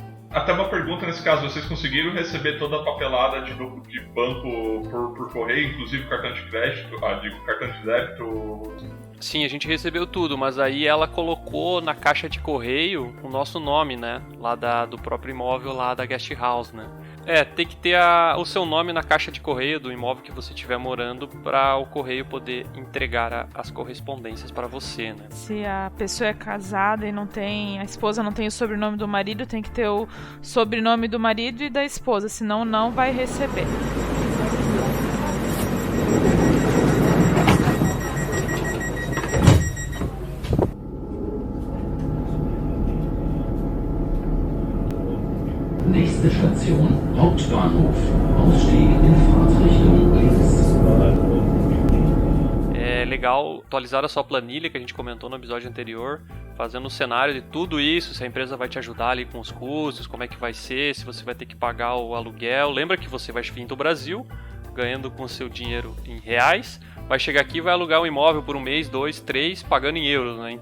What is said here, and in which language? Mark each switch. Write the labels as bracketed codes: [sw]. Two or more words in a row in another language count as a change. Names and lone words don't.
[pt] Até uma pergunta nesse caso, vocês conseguiram receber toda a papelada de banco por correio, inclusive cartão de crédito, cartão de débito? Sim, a gente recebeu tudo, mas aí ela colocou na caixa de correio o nosso nome, né? Lá do próprio imóvel lá da [en] guest house, [pt] né? Tem que ter o seu nome na caixa de correio do imóvel que você estiver morando para o correio poder entregar as correspondências para você, né? Se a pessoa é casada e a esposa não tem o sobrenome do marido, tem que ter o sobrenome do marido e da esposa, senão não vai receber. [de] Nächste Station, Hauptbahnhof. Ausstieg in Fahrtrichtung links. [pt] É legal atualizar a sua planilha que a gente comentou no episódio anterior, fazendo um cenário de tudo isso, se a empresa vai te ajudar ali com os custos, como é que vai ser, se você vai ter que pagar o aluguel. Lembra que você vai vir do Brasil, ganhando com seu dinheiro em reais, vai chegar aqui e vai alugar um imóvel por 1 mês, 2, 3, pagando em euros, né?